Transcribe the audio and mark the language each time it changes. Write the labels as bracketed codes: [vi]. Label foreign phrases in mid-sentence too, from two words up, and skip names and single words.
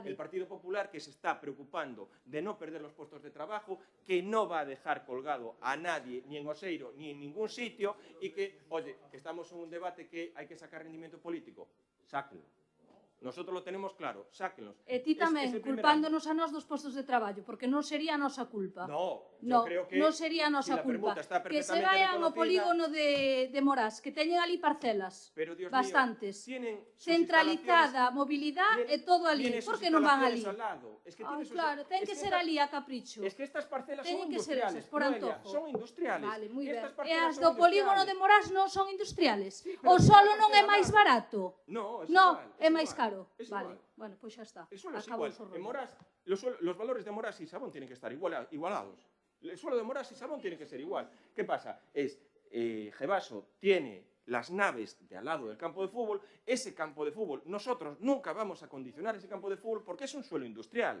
[es] el Partido Popular, que se está preocupando de no perder los puestos de trabajo, que no va a dejar colgado a nadie, ni en Oseiro, ni en ningún sitio, y que, oye, que estamos en un debate que hay que sacar rendimiento político. Sáquenlo. Nosotros lo tenemos claro, sáquenlos. [gl] E ti [es] Es [gl] tamén, [es] el primer [gl] culpándonos a nós dos postos de traballo, porque non sería a nosa culpa. [es] No, yo [gl] No, [es] creo que [gl] non sería a [es] si [gl] nosa [es] la [gl] culpa. [es] permuta está [gl] Que se [es] perfectamente [gl] vayan ao [es] reconocida, [gl] polígono de Morás, que teñen ali parcelas. [es] pero, Dios [gl] bastantes. [es] mío, tienen sus [gl] Centralizada, movilidade e todo ali. [es] tiene sus [gl] Por que non van ali? [es] instalaciones al lado. Es que tiene [gl] Ai, [es] sus- [gl] claro, ten [es] es [gl] que [es] que [gl] ser [es] esta- [gl] ali a capricho. [es] Es que estas parcelas [gl] Teñen [es] son [gl] que ser [es] industriales, [gl] esas, por [es] Noelia, [gl] antojo. [es] son industriales. [gl] Vale, moi ben. [es] Estas [gl] E [es] parcelas [gl] as [es] son [gl] do polígono de [es] industriales. [gl] Morás non son industriales. [es] pero [gl] O [es] es [gl] solo [es] una [gl] non é [es] parcela [gl] máis [es] más. [gl] barato. [es] No, es [gl] No, [es] igual, [gl] é máis [es] igual, [gl] caro. [es] es [gl] Vale, [es] igual. [gl] bueno, pois xa está. [es] El suelo es [gl] Acabou [es] igual. [gl] o sorrollo. [es] En Morás, los valores de Morás y Sabón tienen que estar igualados. El suelo de Morás y Sabón tiene que ser igual. ¿Qué pasa? Gevaso tiene las naves de al lado del campo de fútbol. Ese campo de fútbol, nosotros nunca vamos a condicionar ese campo de fútbol porque es un suelo industrial.